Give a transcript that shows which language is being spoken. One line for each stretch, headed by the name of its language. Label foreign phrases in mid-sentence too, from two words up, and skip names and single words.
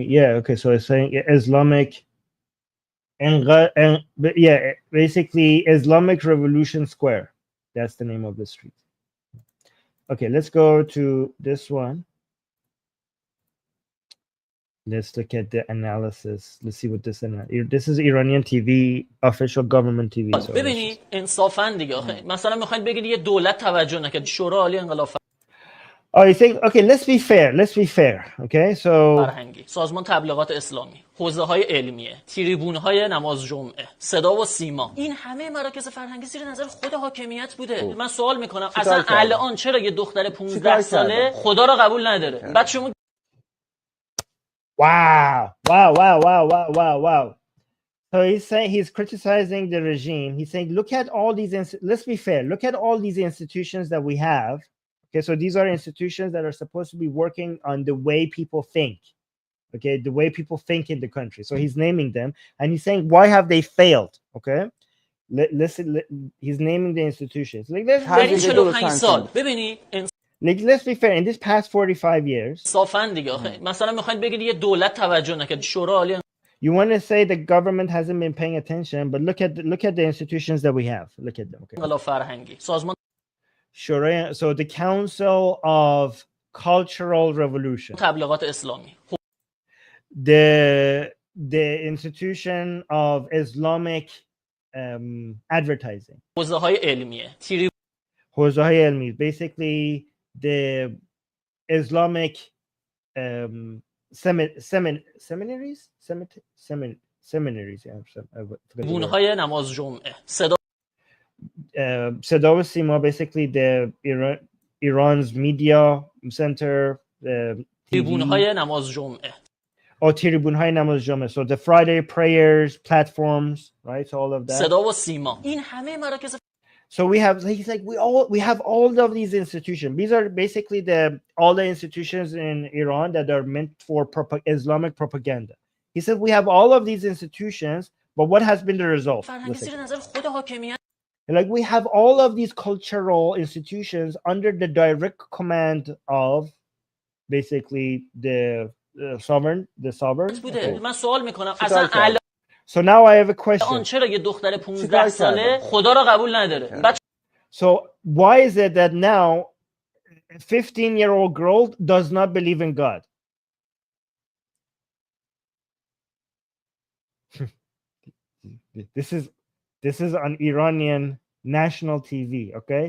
English: Yeah, okay, so it's saying Islamic. Yeah, basically Islamic Revolution Square. That's the name of the street. Okay, let's go to this one. Let's look at the analysis. Let's see what this is. This is Iranian TV, official government TV. So
Persian: ببینید انصافا دیگه مثلا میخواید بگید یه دولت توجه نکرد شورای عالی انقلاب
English: Oh, you think, okay, let's be fair. Okay, so
Persian: فرهنگی، سازمان تبلیغات اسلامی، حوزه‌های علمیه، تریبون‌های نماز جمعه، صدا و سیما، این همه مراکز فرهنگی زیر نظر خود حاکمیت بوده. من سوال میکنم اصلا الان چرا یه دختر 15 ساله خدا رو قبول نداره؟ بعد شما
English: Wow. So he's saying, he's criticizing the regime. He's saying, look at all these, let's be fair, look at all these institutions that we have. Okay, so these are institutions that are supposed to be working on the way people think. Okay, the way people think in the country. So he's naming them and he's saying, why have they failed? Okay, listen, he's naming the institutions. Like, let's be fair, in this past 45 years,
Persian: مثلا میخواید بگید یه دولت توجه نکرد شورای عالی
English: you want to say the government hasn't been paying attention, but look at the institutions that we have. Look at them. Okay.
Persian: انقلاب فرهنگی، سازمان
English: Sharia, so the Council of Cultural Revolution,
Persian: تبلیغات اسلامی،
English: the institution of Islamic advertising,
Persian: حوزه‌های علمیه، حوزه‌های علمی,
English: basically the Islamic seminaries.
Persian: تریبون‌های نماز جمعه،
English: Sadao Sima, basically the Iran's media center,
Persian: تریبون‌های نماز جمعه. Oh, تریبون‌های نماز جمعه.
English: So the Friday prayers, platforms, right? So all of that.
Persian: صدا و سیما. این همه مراکز
English: So we have, he's like, we have all of these institutions. These are basically all the institutions in Iran that are meant for Islamic propaganda. He said we have all of these institutions, but what has been the result? Like, we have all of these cultural institutions under the direct command of basically the sovereign. Okay.
Persian: من سوال میکنم اصلا
English: So now I have a question.
Persian: چرا یه دختر 15 ساله خدا رو قبول نداره؟
English: So why is it that now a 15-year-old girl does not believe in God? This is This is on Iranian national TV, okay?